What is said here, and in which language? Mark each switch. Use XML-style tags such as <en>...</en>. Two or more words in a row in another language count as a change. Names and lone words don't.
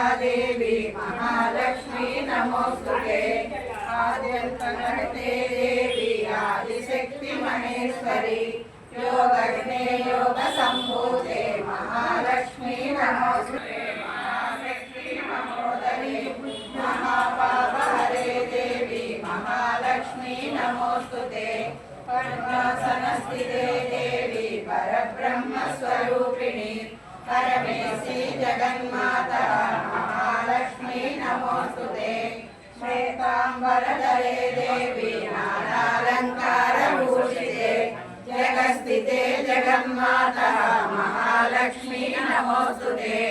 <sa>దేవి మహాలక్ష్మీ నమోస్తుతే ఆద్యంతగణతే దేవి ఆదిశక్తి మహేశ్వరి యోగజ్ఞే యోగ సంభూతే మహాలక్ష్మీ నమోస్తుతే మహాశక్తి నమోదరి महापापहरे देवी महालक्ष्मी नमोस्तुते पद्मासनस्थिते देवी परब्रह्मस्वरूपिणी परमेशी जगन्माता महालक्ष्मी नमोस्तुते श्वेताम्बरधरे देवी नानालङ्कारभूषिते जगस्थिते जगन्माता महालक्ष्मी नमोस्तुते</sa>